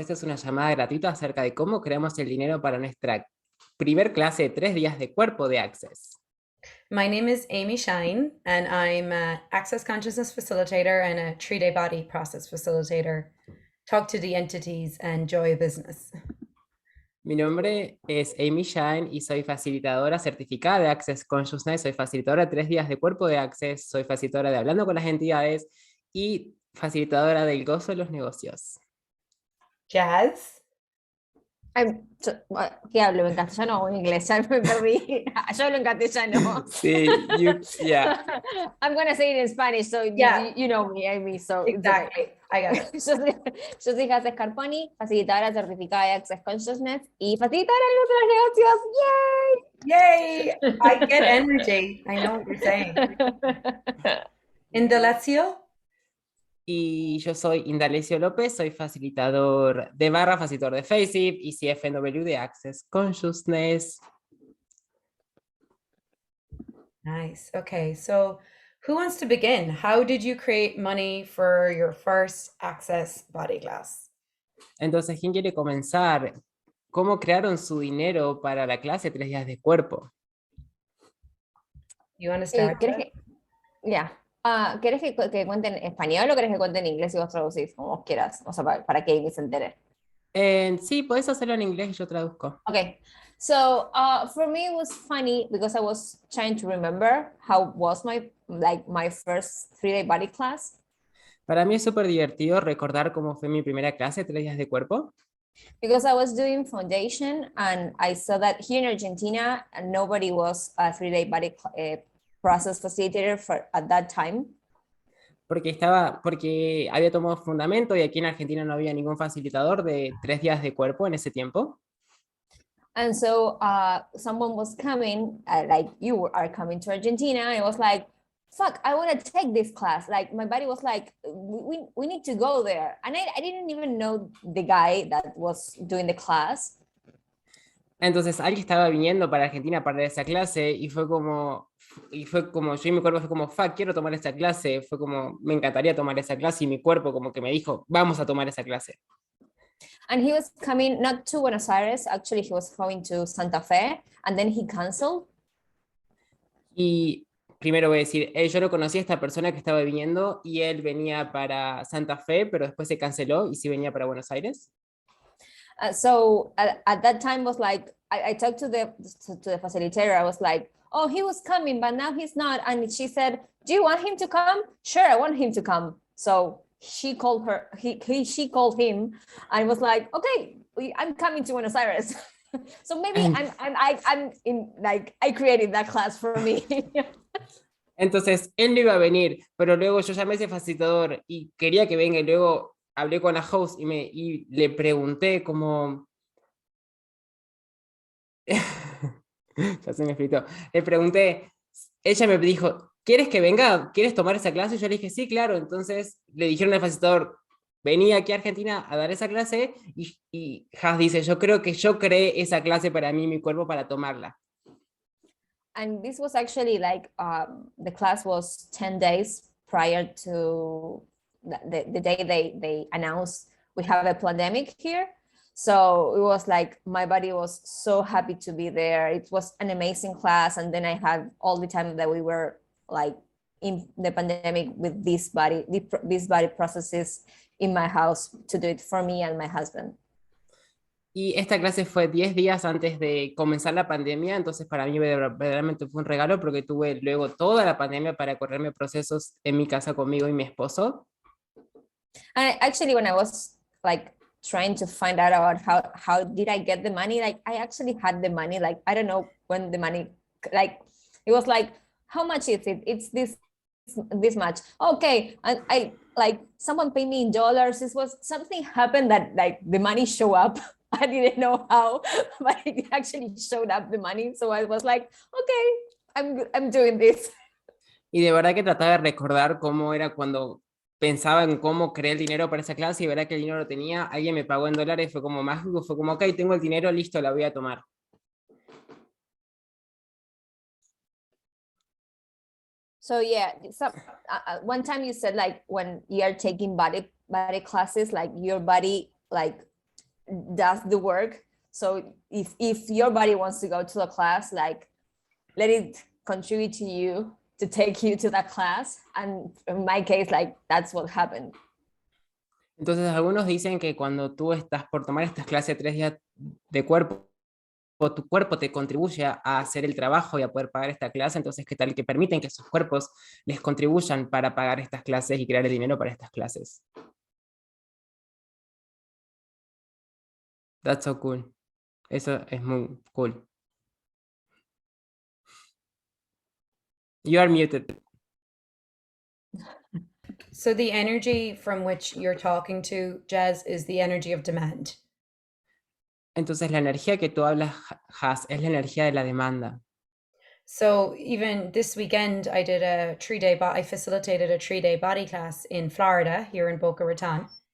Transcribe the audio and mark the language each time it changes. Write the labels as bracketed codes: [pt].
[es] Esta es una llamada gratuita acerca de cómo creamos el dinero para nuestra primer clase de 3 días de cuerpo de Access. [en] My name is Amy Shine, and I'm an Access Consciousness Facilitator and a 3-day body process facilitator. Talk to the entities and joy business. [es] Mi nombre es Amy Shine y soy facilitadora certificada de Access Consciousness. Soy facilitadora de 3 días de cuerpo de Access. Soy facilitadora de Hablando con las Entidades y facilitadora del gozo de los negocios. [en] Jazz? [es] ¿Qué hablo? ¿En castellano o en inglés? Ya me perdí. Yo hablo en castellano. Sí, [en] yeah. I'm gonna say it in Spanish, so Yeah. you know me, Amy, so Exactly. I got it. [es] Yo soy Jazz Scarponi, facilitadora certificada de Access Consciousness y facilitadora de otros negocios. [en] Yay! I get energy. I know what you're saying. ¡Yay! Indalecio? [es] Y yo soy Indalecio López, soy facilitador de barra, facilitador de FACEIT y CFNW de Access Consciousness. [en] Nice. Okay, so who wants to begin? How did you create money for your first Access Body Class? [es] Entonces, ¿quién quiere comenzar? ¿Cómo crearon su dinero para la clase 3 días de cuerpo? [en] You want to start? [es] ¿Querés que, ¿querés que cuente en español o querés que cuente en inglés y vos traducís como vos quieras? O sea, para que Amy se entere. Sí, podés hacerlo en inglés y yo traduzco. [en] Okay, so for me it was funny because I was trying to remember how was my first 3-day body class. [es] Para mí es súper divertido recordar cómo fue mi primera clase, 3 días de cuerpo. [en] Because I was doing foundation and I saw that here in Argentina nobody was a 3-day body process facilitator at that time. [es] Porque había tomado fundamento y aquí en Argentina no había ningún facilitador de 3 días de cuerpo en ese tiempo. [en] And so someone was coming, like you are coming to Argentina, and it was like, fuck, I want to take this class. Like my body was like, we need to go there. And I didn't even know the guy that was doing the class. [es] Entonces alguien estaba viniendo para Argentina para esa clase y fue como yo y mi cuerpo fue como, fuck, quiero tomar esa clase. Fue como, me encantaría tomar esa clase y mi cuerpo como que me dijo, vamos a tomar esa clase. [en] And he was coming not to Buenos Aires, actually he was going to Santa Fe, and then he canceled. [es] Y primero voy a decir, yo no conocía a esta persona que estaba viniendo y él venía para Santa Fe, pero después se canceló y sí venía para Buenos Aires. [en] So at that time was like, I talked to the facilitator. I was like, oh, he was coming, but now he's not. And she said, do you want him to come? Sure, I want him to come. So she called her, she called him and was like, okay, I'm coming to Buenos Aires. So maybe I'm in, like, I created that class for me. [es] Entonces, él no iba a venir, pero luego yo llamé a ese facilitador y quería que venga y luego hablé con la host y le pregunté como... ya se me explico. Le pregunté, ella me dijo, ¿quieres que venga? ¿Quieres tomar esa clase? Yo le dije, sí, claro. Entonces le dijeron al facilitador, venía aquí a Argentina a dar esa clase y Has dice, yo creo que yo creé esa clase para mí, mi cuerpo, para tomarla. [en] And this was actually like, the class was 10 days prior to the day they announced we have a pandemic here. So it was like, my body was so happy to be there. It was an amazing class. And then I had all the time that we were like in the pandemic with these body processes in my house to do it for me and my husband. [es] Y esta clase fue 10 días antes de comenzar la pandemia, entonces para mí verdaderamente fue un regalo porque tuve luego toda la pandemia para correrme procesos en mi casa conmigo y mi esposo. [en] And actually, when I was like trying to find out about how did I get the money, like I actually had the money, like I don't know when the money, like it was like, how much is it? It's this much. Okay, and I like someone paid me in dollars. This was something happened that like the money show up. I didn't know how, but it actually showed up the money. So I was like, okay, I'm doing this. [es] Y de verdad que trataba de recordar cómo era cuando pensaba en cómo creé el dinero para esa clase y verá que el dinero lo tenía, alguien me pagó en dólares, fue como mágico, fue como, ok, tengo el dinero, listo, la voy a tomar. [en] So yeah, one time you said like when you are taking body classes, like your body like does the work. So if your body wants to go to a class, like let it contribute to you to take you to that class. And in my case, like that's what happened. [es] Entonces algunos dicen que cuando tú estás por tomar estas clases de 3 días de cuerpo, tu cuerpo te contribuye a hacer el trabajo y a poder pagar esta clase, entonces qué tal que permiten que sus cuerpos les contribuyan para pagar estas clases y crear el dinero para estas clases. [en] That's so cool. [es] Eso es muy cool. [en] You are muted. So the energy from which you're talking to, Jazz, is the energy of demand. [es] Entonces la energía que tú hablas, Has, es la energía de la demanda. [en] So even this weekend, I facilitated a 3-day body class in Florida, here in Boca Raton.